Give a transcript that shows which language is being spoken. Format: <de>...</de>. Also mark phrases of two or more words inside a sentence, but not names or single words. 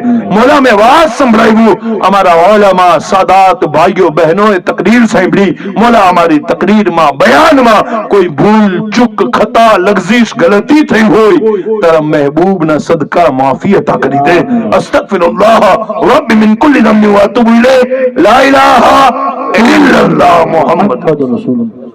<gu>મૌલા મેં વાત સંભળાવ્યું, અમારા ઓલામા સાદાત ભાઈઓ બહેનોએ તકરીર સાંભળી. મૌલા અમારી તકરીરમાં બયાનમાં કોઈ ભૂલ ચૂક ખતા લગઝીશ ગલતી થઈ હોય તારા મહેબૂબના સદકા માફી અતા કરી દે.</gu> <ar>أستغفر الله ربي من كل ذنب واتوب الیہ لا الہ الا اللہ محمد رسول</ar>